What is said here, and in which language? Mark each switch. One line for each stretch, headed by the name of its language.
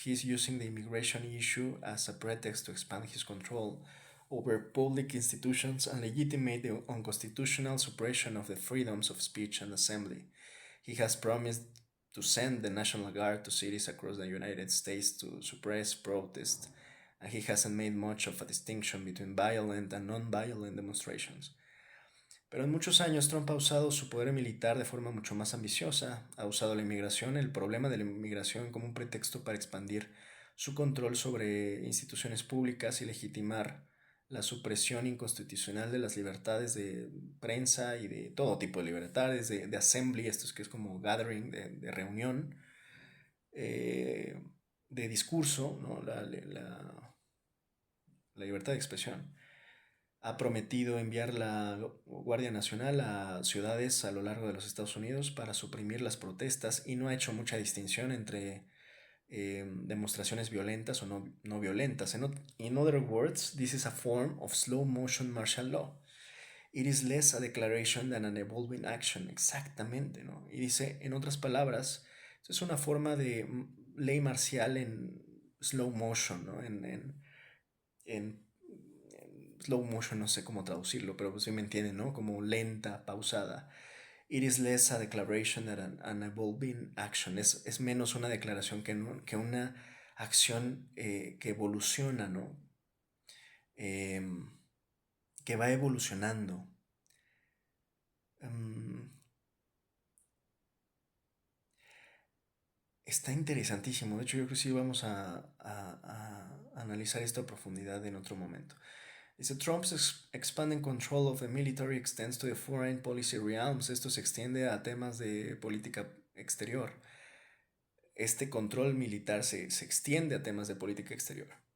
English: He's using the immigration issue as a pretext to expand his control over public institutions and legitimate the unconstitutional suppression of the freedoms of speech and assembly. He has promised to send the National Guard to cities across the United States to suppress protest, and he hasn't made much of a distinction between violent and non-violent demonstrations.
Spanish: Pero en muchos años Trump ha usado su poder militar de forma mucho más ambiciosa, ha usado la inmigración, el problema de la inmigración como un pretexto para expandir su control sobre instituciones públicas y legitimar la supresión inconstitucional de las libertades de prensa y de todo tipo de libertades, de assembly, esto es que es como gathering, de reunión, eh, de discurso, ¿no? La libertad de expresión. Ha prometido enviar la Guardia Nacional a ciudades a lo largo de los Estados Unidos para suprimir las protestas y no ha hecho mucha distinción entre demostraciones violentas o no violentas.
English: In other words, this is a form of slow motion martial law. It is less a declaration than an evolving action.
Spanish: Exactamente, ¿no? Y dice, en otras palabras, es una forma de ley marcial en slow motion, ¿no? En slow motion, no sé cómo traducirlo, pero pues sí me entienden, ¿no? Como lenta, pausada. It is less a declaration than an evolving action. Es menos una declaración que una acción que evoluciona, ¿no? Eh, que va evolucionando. Um, Está interesantísimo. De hecho, yo creo que sí vamos a analizar esto a profundidad en otro momento.
English: Dice, Trump's expanding control of the military extends to the foreign policy realms.
Spanish: Esto se extiende a temas de política exterior. Este control militar se extiende a temas de política exterior.